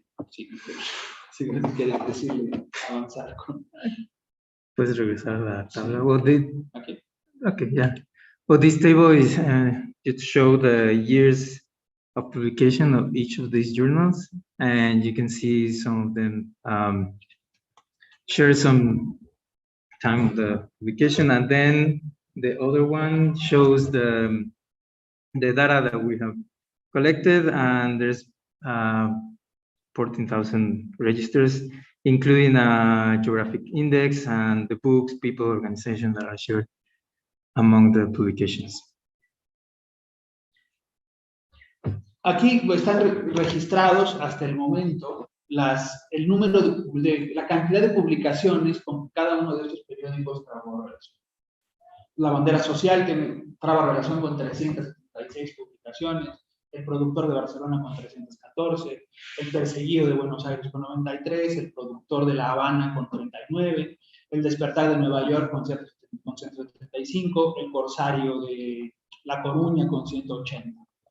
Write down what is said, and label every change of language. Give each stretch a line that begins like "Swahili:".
Spanish: Sí, si quieres decirle, avanzar con... Puedes regresar a la tabla.
English: Okay. Okay, yeah. Well, this table is to show the years of publication of each of these journals, and you can see some of them share some time of the publication, and then the other one shows the data that we have collected, and there's 14,000 registers, including a geographic index and the books, people, organizations that are shared among the publications.
Spanish: Aquí están registrados hasta el momento el número la cantidad de publicaciones con cada uno de estos periódicos trabó relación. La bandera social traba relación con 376 publicaciones, el productor de Barcelona con 314, el perseguido de Buenos Aires con 93, el productor de La Habana con 39, el despertar de Nueva York con 135, el corsario de La Coruña con 180.